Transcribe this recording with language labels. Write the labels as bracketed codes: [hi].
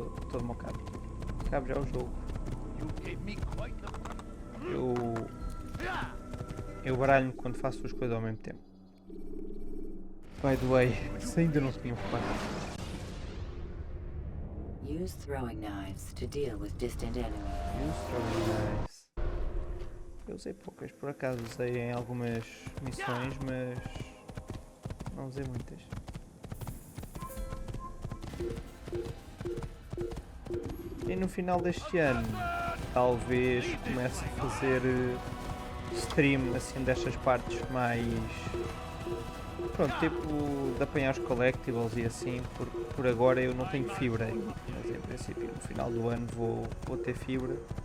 [pt] Todo mocado. Acabo já o jogo. Eu baralho-me quando faço as coisas ao mesmo tempo. [en] By the way, [pt] se ainda não tinham reparado. [en] Use throwing knives to deal with distant enemies. Use throwing knives. [pt] Eu usei poucas, por acaso usei em algumas missões, mas não usei muitas. E no final deste ano, talvez comece a fazer stream assim destas partes mais, pronto, tipo de apanhar os collectibles e assim, por agora eu não tenho fibra ainda, mas em princípio no final do ano vou ter fibra.